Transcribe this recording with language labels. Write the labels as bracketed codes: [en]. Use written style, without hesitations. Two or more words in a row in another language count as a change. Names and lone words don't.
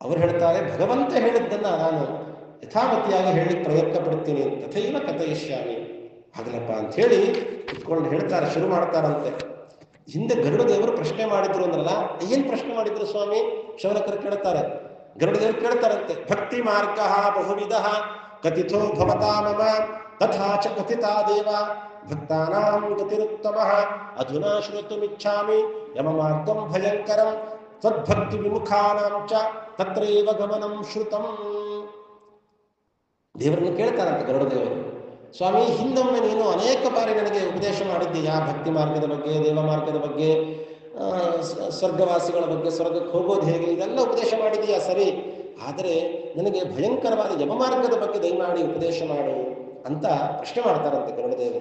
[kn] ಅವರು ಹೇಳ್ತಾರೆ, ಭಗವಂತ ಹೇಳಿದ್ದನ್ನ ನಾನು ಯಥಾಮತಿಯಾಗಿ ಹೇಳಲಿಕ್ಕೆ ಪ್ರಯತ್ನ ಪಡ್ತೀನಿ, [sa] ತಥೈವ ಕಥಯಿಷ್ಯಾಮಿ, [kn] ಆಗಲಪ್ಪ ಅಂತ ಹೇಳಿ ಕುತ್ಕೊಂಡು ಹೇಳ್ತಾರೆ, ಶುರು ಮಾಡ್ತಾರಂತೆ. ಹಿಂದೆ ಗರುಡದೇವರು ಪ್ರಶ್ನೆ ಮಾಡಿದ್ರು ಅಂದ್ರಲ್ಲ, ಏನ್ ಪ್ರಶ್ನೆ ಮಾಡಿದ್ರು ಸ್ವಾಮಿ? ಶೌನಕರು ಕೇಳ್ತಾರೆ. ಗರುಡದೇವರು ಕೇಳ್ತಾರಂತೆ, [sa] ಭಕ್ತಿ ಮಾರ್ಗ ಬಹುವಿಧ ಕಥಿತೋ ಭವತಾ ಮಮ ತಥಾ ಚ ಕಥಿತಾ ದೇವ ಭಕ್ತಾನಾಂ ಗತಿರುತ್ತಮ ಅಧುನಾ ಶ್ರೋತುಮಿಚ್ಛಾಮಿ ಯಮ ಮಾರ್ಗಂ ಭಯಂಕರಂ ತ್ವದ್ಭಕ್ತಿ ವಿಮುಖಾನಾಂ ಚ ತತ್ರೈವ ಗಮನಂ ಶ್ರುತಂ. [kn] ದೇವರನ್ನು ಕೇಳ್ತಾರಂತೆ ಗರುಡದೇವರು, ಸ್ವಾಮಿ ಹಿಂದೊಮ್ಮೆ ನೀನು ಅನೇಕ ಬಾರಿ ನನಗೆ ಉಪದೇಶ ಮಾಡಿದ್ದೀಯಾ, ಭಕ್ತಿ ಮಾರ್ಗದ ಬಗ್ಗೆ, ದೇವ ಮಾರ್ಗದ ಬಗ್ಗೆ, ಸ್ವರ್ಗವಾಸಿಗಳ ಬಗ್ಗೆ, ಸ್ವರ್ಗಕ್ಕೆ ಹೋಗೋದು ಹೇಗೆ, ಇದೆಲ್ಲ ಉಪದೇಶ ಮಾಡಿದೀಯಾ ಸರಿ, ಆದರೆ ನನಗೆ ಭಯಂಕರವಾದ ಯಮಮಾರ್ಗದ ಬಗ್ಗೆ ದಯಮಾಡಿ ಉಪದೇಶ ಮಾಡು ಅಂತ ಪ್ರಶ್ನೆ ಮಾಡ್ತಾರಂತೆ ಗರುಡದೇವರು.